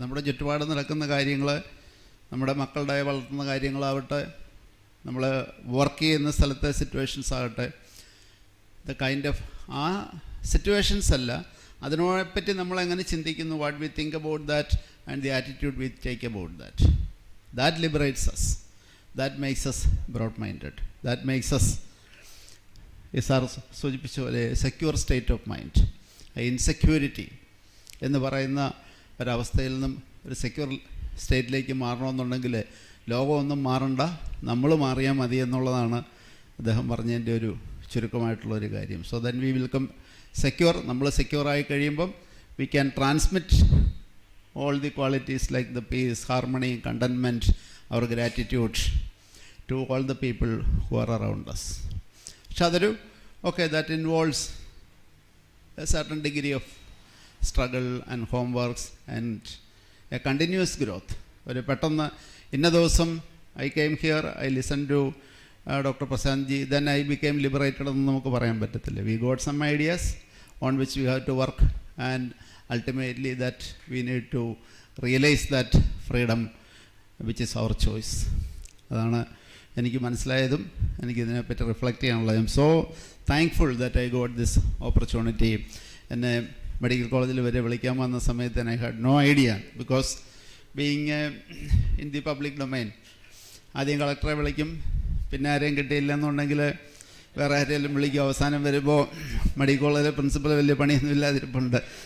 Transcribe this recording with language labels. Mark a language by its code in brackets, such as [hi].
[ml] നമ്മുടെ ചുറ്റുപാട് നടക്കുന്ന കാര്യങ്ങൾ, നമ്മുടെ മക്കളുടെ വളർത്തുന്ന കാര്യങ്ങളാവട്ടെ, നമ്മൾ വർക്ക് ചെയ്യുന്ന സ്ഥലത്തെ സിറ്റുവേഷൻസ് ആകട്ടെ, [en] the kind of ആ situations [ml] അല്ല, അതിനോടെപ്പറ്റി നമ്മൾ എങ്ങനെ ചിന്തിക്കുന്നു, [en] what we think about that and the attitude we take about that, that liberates us, that makes us broad minded, that makes us, [ml] sir സൂചിപ്പിച്ച പോലെ [en] Secure state of mind. [ml] Insecurity എന്ന് പറയുന്ന ഒരവസ്ഥയിൽ നിന്നും ഒരു സെക്യൂർ സ്റ്റേറ്റിലേക്ക് മാറണമെന്നുണ്ടെങ്കിൽ ലോകമൊന്നും മാറണ്ട, നമ്മൾ മാറിയാൽ മതി എന്നുള്ളതാണ് അദ്ദേഹം പറഞ്ഞതിൻ്റെ ഒരു ചുരുക്കമായിട്ടുള്ളൊരു കാര്യം. [en] So then we will come secure. [ml] നമ്മൾ സെക്യൂറായി കഴിയുമ്പം [en] We can transmit all the qualities like the peace, harmony, contentment, our gratitude to all the people who are around us. Shadaru, okay, that involves a certain degree of struggle and homeworks and a continuous growth. [ml] ഒരു പെട്ടെന്ന് ഇന്ന ദിവസം [en] I came here, I listened to Dr. Prasanji, then I became liberated [ml] എന്ന് നമുക്ക് പറയാൻ പറ്റത്തില്ല. [en] We got some ideas on which we have to work, and ultimately that we need to realize that freedom which is our choice. [ml] അതാണ് എനിക്ക് മനസ്സിലായതും എനിക്കിതിനെപ്പറ്റി reflect ചെയ്യാനുള്ളത്. [en] I'm so thankful that I got this opportunity. [ml] എന്നെ medical കോളേജിൽ വരെ വിളിക്കാൻ വന്ന സമയത്ത് [en] I had no idea, because being in the public domain, [ml] ആദ്യം കളക്ടറെ വിളിക്കും, പിന്നെ ആരെയും കിട്ടിയില്ലെന്നുണ്ടെങ്കിൽ വേറെ ആരെങ്കിലും വിളിക്കും, അവസാനം വരുമ്പോൾ മെഡിക്കൽ കോളേജിലെ പ്രിൻസിപ്പൽ വലിയ പണിയൊന്നും ഇല്ലാതിരിപ്പുണ്ട്.